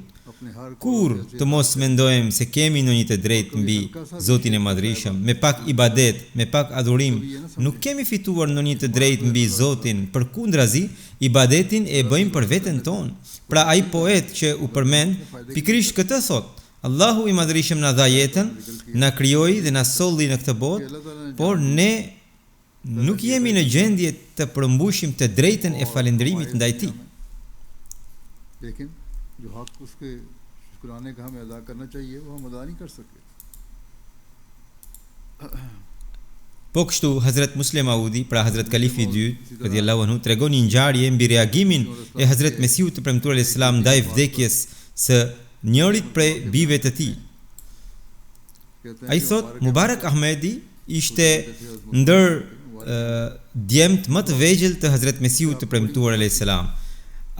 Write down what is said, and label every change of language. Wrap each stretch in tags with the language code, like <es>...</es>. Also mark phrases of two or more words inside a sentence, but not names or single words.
<sq>Kur të mos mendojmë se kemi ndonjë të drejtë mbi Zotin e Madhërisëm, me pak ibadet, me pak adhurim, nuk kemi fituar ndonjë të drejtë mbi Zotin, përkundrazi, ibadetin e bëjmë për veten tonë. Pra ai poet që u përmend pikërisht këtë thotë: Allahu i Madhërisëm na dha jetën, na krijoi dhe na solli në këtë botë, por ne nuk jemi në gjendje të përmbushim të drejtën e falënderimit ndaj tij.</sq> <ur>جو حق اس کے شکرانے کا ہمیں ادا کرنا چاہیے وہ ہم ادا نہیں کر سکے.</ur> <sq>Po kështu Hazrat Muslih Maudi, pra Hazrat Kalifi i dytë,</sq> <ar>رضي الله عنه,</ar> <sq>tregon një ngjarje mbi reagimin e Hazrat Mesihut të premtuar</sq> <ar>عليه السلام</ar> <sq>ndaj vdekjes së njërit prej bijve të tij. Ai thot, Mubarak Ahmedi ishte ndër djemt më të vegjël të Hazrat Mesihut të premtuar</sq> <ar>عليه السلام.</ar>